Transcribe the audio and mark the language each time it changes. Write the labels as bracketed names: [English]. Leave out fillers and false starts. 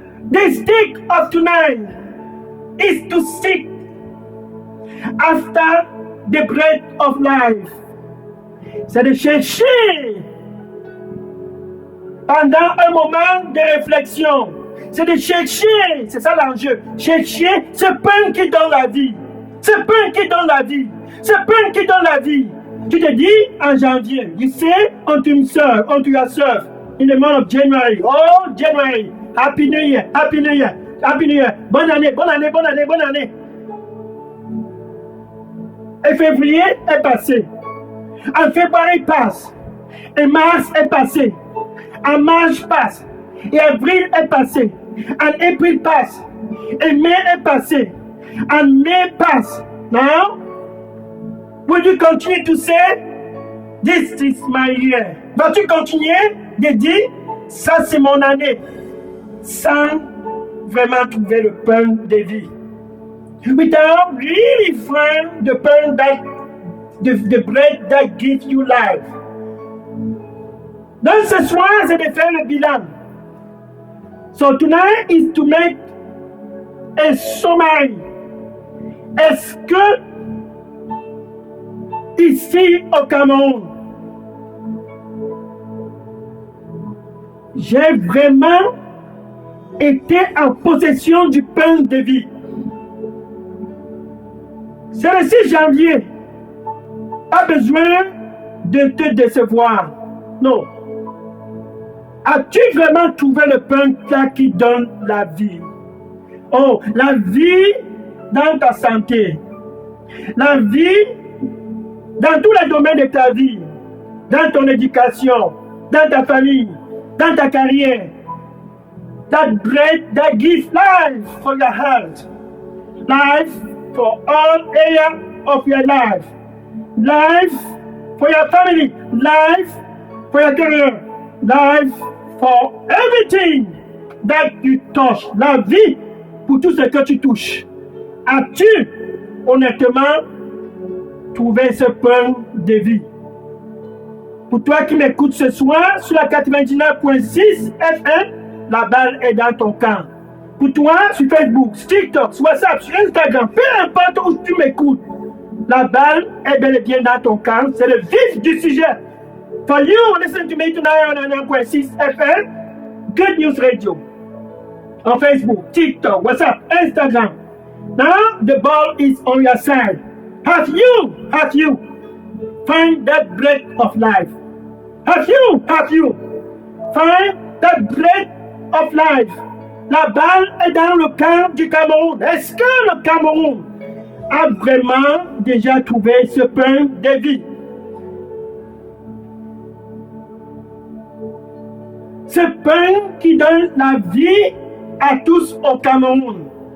[English] The stick of tonight is to seek after the bread of life. [French] C'est de chercher pendant un moment de réflexion. C'est de chercher, c'est ça l'enjeu, chercher ce pain qui donne la vie. Ce pain qui donne la vie. Ce pain qui donne la vie. Tu te dis en janvier, [English] you say unto himself, unto yourself, in the month of January, oh January, Happy New Year, Happy New Year. Happy New Year. [French] Bonne année, bonne année, bonne année, bonne année. Et février est passé. En février passe. Et mars est passé. En mars passe. Et avril est passé. En avril passe. Et mai est passé. En mai passe. [English] Now, will you continue to say, this is my year? [French] Vas-tu continuer de dire, ça c'est mon année, sans vraiment trouver le pain de vie? [English] Without really find the pain that, the bread that gives you life. [French] Donc ce soir, c'est de faire le bilan. [English] So tonight is to make a summary. [French] Est-ce que ici au Cameroun, j'ai vraiment été en possession du pain de vie? C'est le 6 janvier. Pas besoin de te décevoir. Non. As-tu vraiment trouvé le pain qui donne la vie? Oh, la vie dans ta santé. La vie dans tous les domaines de ta vie. Dans ton éducation. Dans ta famille. Dans ta carrière. [English] That bread that gives life for your health. Life for all areas of your life. Life for your family. Life for your career. Life for everything that you touch. [French] La vie pour tout ce que tu touches. As-tu honnêtement trouvé ce pain de vie? Pour toi qui m'écoutes ce soir sur la 99.6 FM, la balle est dans ton camp. Pour toi, sur Facebook, TikTok, sur WhatsApp, sur Instagram, peu importe où tu m'écoutes, la balle est bel et bien dans ton camp. C'est le vif du sujet. [English] For you, listen to me tonight on 99.6 FM, Good News Radio. On Facebook, TikTok, WhatsApp, Instagram. Now, the ball is on your side. Have you find that bread of life? Have you find that bread of life? [French] La balle est dans le camp du Cameroun. Est-ce que le Cameroun a vraiment déjà trouvé ce pain de vie? Ce pain qui donne la vie à tous au Cameroun.